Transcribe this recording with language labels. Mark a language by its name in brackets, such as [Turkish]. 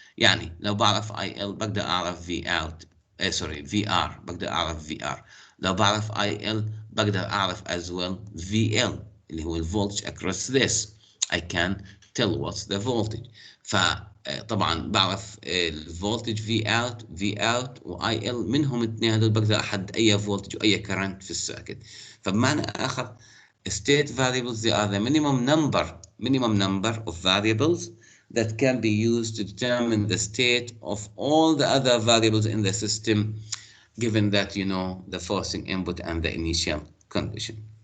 [Arabic] يعني لو بعرف IL بقدر أعرف V out VR بقدر أعرف VR. لو بعرف IL بقدر أعرف [English] as well [Arabic] VL اللي هو ال [English] voltage across this. I can tell what's the voltage. [Arabic] فطبعا بعرف الفولتج في اوت واي ال منهم الاثنين هذول بقدر احدد اي فولتج واي كرنت في السيركت. فبمعنى اخر [English] state variables they are the minimum number of variables that can be used to determine the state of all the other variables in the system given that you know the forcing input and the initial condition.